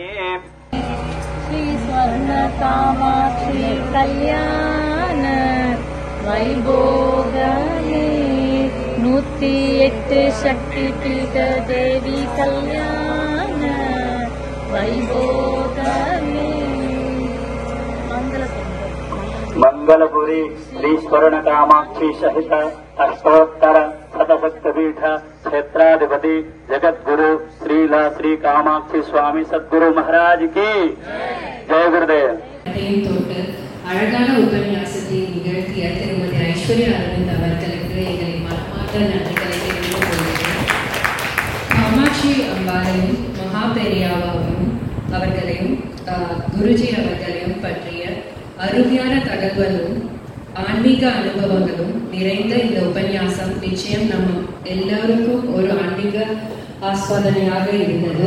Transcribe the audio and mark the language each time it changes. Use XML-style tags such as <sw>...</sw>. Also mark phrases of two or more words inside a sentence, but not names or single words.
<te>శ్రీ స్వర్ణకామాక్షి కళ్యాణ వైభోగమే 108 శక్తిపీఠ దేవి కళ్యాణ వైభోగమే</te> <hi>मंगलपुरी श्री स्वर्णकामाक्षी सहित अष्टोत्तर शतशक्तिपीठ क्षेत्राधिपति जगद्गुरु श्रीला श्री कामाक्षी स्वामी सद्गुरु महाराज की जय गुरुदेव.</hi> <ta>அழகான உபன்யாசத்தை நிகழ்த்திய திருமதி ஐஸ்வர்யா அரவிந்த் அவர்களுக்கு எங்களின் மனமார்ந்த நன்றிகளை தெரிவித்துக் கொள்கிறேன். காமாட்சி அம்பாளையும் மகா பெரியாவும் அவர்களையும் குருஜி அவர்களையும் பற்றிய அருமையான தகவலும் ஆன்மீக அனுபவங்களும் நிறைந்த இந்த உபன்யாசம் நிச்சயம் நம்ம எல்லாருக்கும் ஒரு ஆன்மீக ஆஸ்வாதனையாக இருந்தது.</ta>